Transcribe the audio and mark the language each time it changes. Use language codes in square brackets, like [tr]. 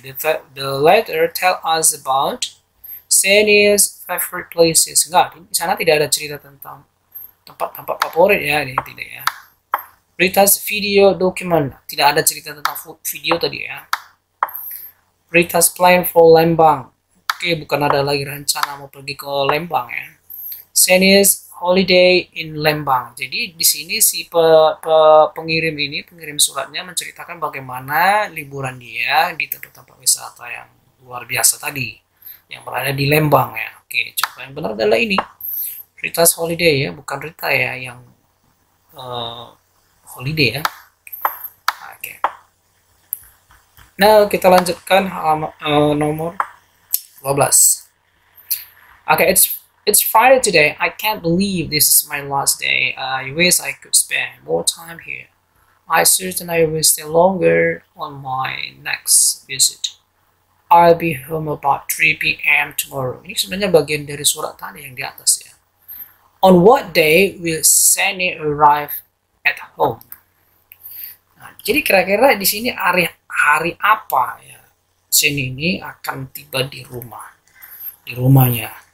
[en] The letter tell us about Sandy's favorite places. [id] Enggak, di sana tidak ada cerita tentang tempat-tempat favorit ya, ini tidak ya. [en] Rita's video document, [id] tidak ada cerita tentang video tadi ya. [en] Rita's plan for Lembang. [id] Oke, bukan ada lagi rencana mau pergi ke Lembang ya. [en] Sandy's holiday in Lembang. [id] Jadi di sini si pengirim suratnya menceritakan bagaimana liburan dia di tempat-tempat wisata yang luar biasa tadi, yang berada di Lembang ya. Oke, coba yang benar adalah ini. Rita's holiday ya, bukan Rita ya yang holiday ya. Oke. Nah, kita lanjutkan nomor 12. [en] Okay, it's Friday today. I can't believe this is my last day. I wish I could spend more time here. I certainly will stay longer on my next visit. I'll be home about 3 p.m. tomorrow. [id] Ini sebenarnya bagian dari surat tadi yang di atas ya. [en] On what day will Sandy arrive at home? [id] Nah, jadi kira-kira di sini hari apa ya Sandy ini akan tiba di rumahnya.